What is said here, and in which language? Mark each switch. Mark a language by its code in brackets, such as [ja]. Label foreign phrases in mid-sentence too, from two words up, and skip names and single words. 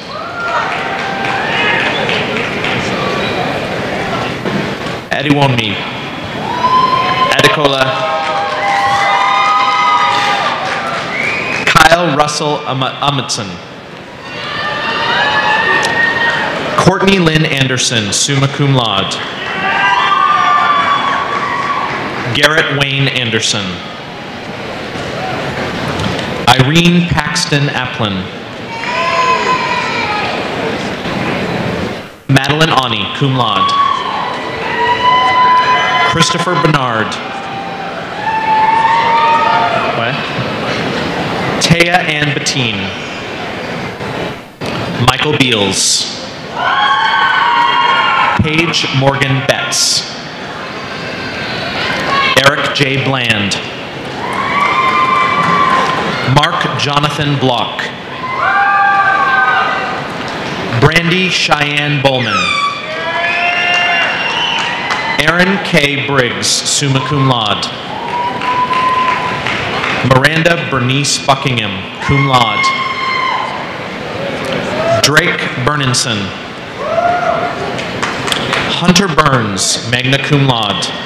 [en] Adiwonmi. Adekola. Kyle Russell Amundsen. Courtney Lynn Anderson, [la] summa cum laude. [en] Garrett Wayne Anderson. Irene Paxton Applin. Madeline Ani, [la] cum laude. [en] Christopher Bernard. What? Taya Ann Bettine. Michael Beals. Paige Morgan Betts. Eric J. Bland. Mark Jonathan Block. Brandy Cheyenne Bowman. Aaron K. Briggs, [la] summa cum laude. [en] Miranda Bernice Buckingham, [la] cum laude. [en] Drake Berninson. Hunter Burns, [la] magna cum laude.